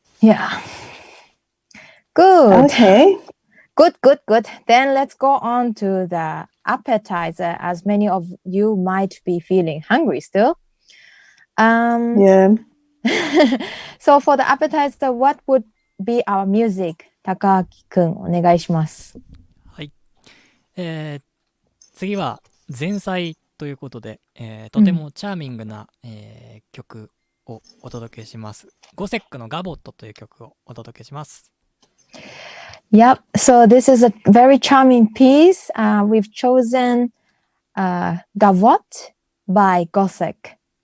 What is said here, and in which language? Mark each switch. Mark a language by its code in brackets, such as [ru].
[en] Yeah. Good. Okay. Good. Then let's go on to the appetizer, as many of you might be feeling hungry still. Yeah. So for the appetizer, what would be our music? [ja] Takaaki-kun, お願いします。はい。次は前菜ということで、とてもチャーミングな、曲をお届けします。ゴセックのガボットという曲をお届けします。 [en] Yep. So this is a very charming piece. We've chosen Gavot by Gosek.